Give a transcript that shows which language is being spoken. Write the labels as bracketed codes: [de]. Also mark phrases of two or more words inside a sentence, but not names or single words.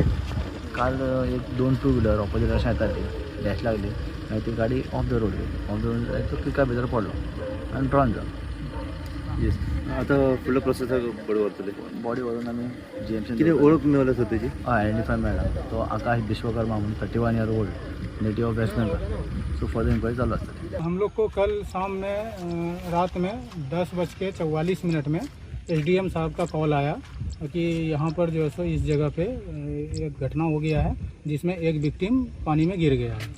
[kok] काल एक 2 [en] two wheeler [kok] ऑपोजीट अशें येता ती डॅश लागली मागीर ती गाडी [en] off the road [kok] गेली. तो पिका भितर पडलो आनी ड्रॉन जालो. येस आता फुडल्या प्रोसेसाक बडी व्हरतले. बॉडी व्हरून आमी GMC कितें वळख मेळ्ळ्या सर तेजी? [en] identify [kok] मेळ्ळा. तो आकाश विश्वकर्मा म्हणून [en] 31 year old native of West Bengal. so further inquiry [kok] चालू आसता. [hi] हम लोग को कल शाम में रात में 10:44 में SDM साहब का कॉल आया कि यहाँ पर जो है सो इस जगह पे एक घटना हो गया है जिसमें एक विक्टिम पानी में गिर गया है.